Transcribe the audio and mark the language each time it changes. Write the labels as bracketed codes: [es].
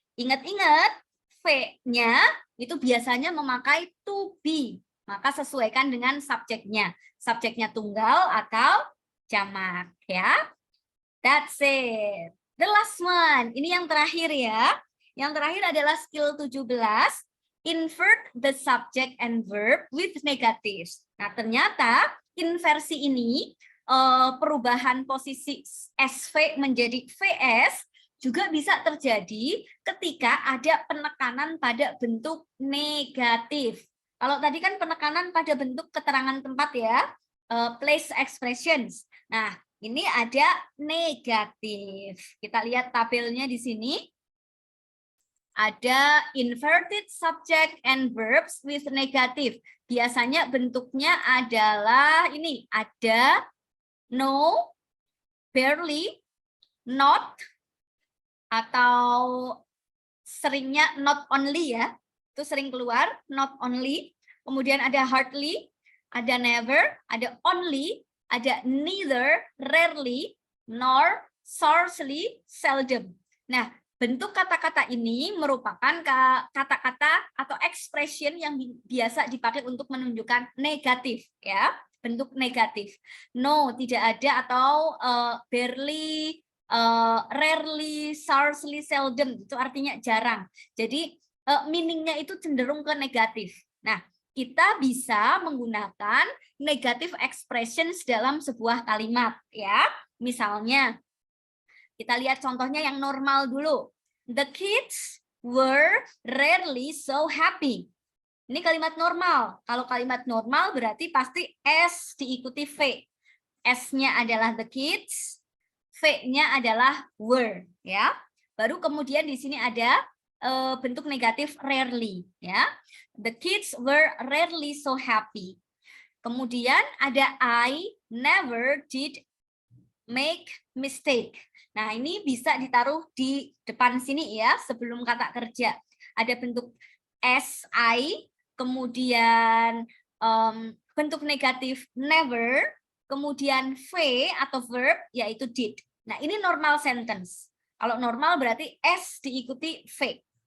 [id] Ingat-ingat, V-nya itu biasanya memakai to be. Maka sesuaikan dengan subjeknya. Subjeknya tunggal atau jamak ya. [en] That's it. The last one. [id] Ini yang terakhir ya. Yang terakhir adalah skill 17. [en] Invert the subject and verb with negatives. [id] Nah, ternyata inversi ini, perubahan posisi SV menjadi VS, juga bisa terjadi ketika ada penekanan pada bentuk negatif. Kalau tadi kan penekanan pada bentuk keterangan tempat ya, place expressions. Nah, ini ada negatif. Kita lihat tabelnya di sini. [en] Ada inverted subject and verbs with negative. [id] Biasanya bentuknya adalah ini, ada no, barely, not, atau seringnya not only ya. Itu sering keluar, not only. Kemudian ada hardly, ada never, ada only, ada neither, rarely, nor, scarcely, seldom. Nah, bentuk kata-kata ini merupakan kata-kata atau expression yang biasa dipakai untuk menunjukkan negatif, ya, bentuk negatif. No, tidak ada, atau barely, rarely, scarcely, seldom, itu artinya jarang. Jadi meaningnya itu cenderung ke negatif. Nah, kita bisa menggunakan negative expressions dalam sebuah kalimat, ya. Misalnya, kita lihat contohnya yang normal dulu. [en] The kids were rarely so happy. [id] Ini kalimat normal. Kalau kalimat normal berarti pasti S diikuti V. S-nya adalah the kids, V-nya adalah were, ya. Baru kemudian di sini ada bentuk negatif rarely, ya. [en] The kids were rarely so happy. [id] Kemudian ada [en] I never did make mistake. [id] Nah, ini bisa ditaruh di depan sini ya, sebelum kata kerja. Ada bentuk SI, kemudian bentuk negatif never, kemudian V atau verb, yaitu did. Nah, ini normal sentence. Kalau normal berarti S diikuti V.